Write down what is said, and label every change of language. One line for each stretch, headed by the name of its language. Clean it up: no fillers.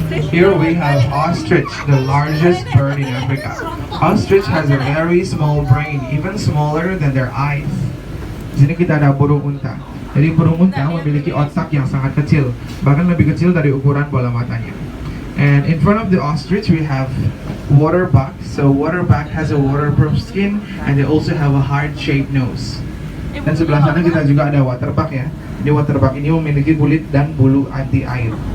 English: Here we have ostrich, the largest bird in Africa. Ostrich has a very small brain, even smaller than their eyes.
Indonesian: Di sini kita ada burung unta. Jadi burung unta memiliki otak yang sangat kecil, bahkan lebih kecil dari ukuran bola matanya.
English: And in front of the ostrich we have waterbuck. So waterbuck has a waterproof skin and they also have a heart-shaped nose.
Indonesian: Dan sebelah sana kita juga ada waterbuck ya. Jadi waterbuck ini memiliki kulit dan bulu anti air.